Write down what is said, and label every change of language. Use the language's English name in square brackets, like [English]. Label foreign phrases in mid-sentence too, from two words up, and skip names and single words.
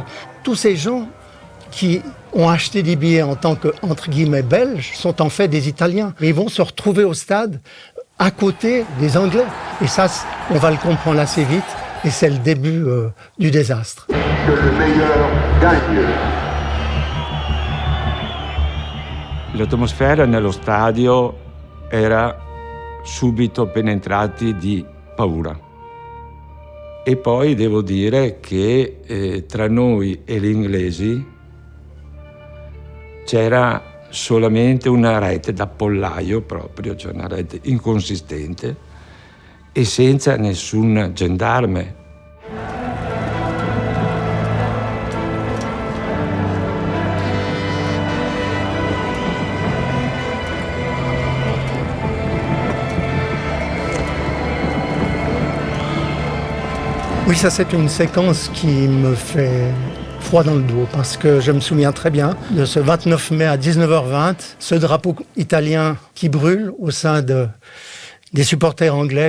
[French] Tous ces gens qui ont acheté des billets en tant que, entre guillemets, belges sont en fait des Italiens. Ils vont se retrouver au stade à côté des Anglais. Et ça, on va le comprendre assez vite. Et c'est le début du désastre. Que le meilleur gagne. [Italian] L'atmosfera nello stadio era subito penetrati di paura. E poi devo dire che tra noi e gli inglesi c'era solamente una rete da pollaio proprio, cioè una rete inconsistente e senza nessun gendarme. [French] Oui, ça c'est une séquence qui me fait froid dans le dos parce que je me souviens très bien de ce 29 mai à 19h20, ce drapeau italien qui brûle au sein des supporters anglais.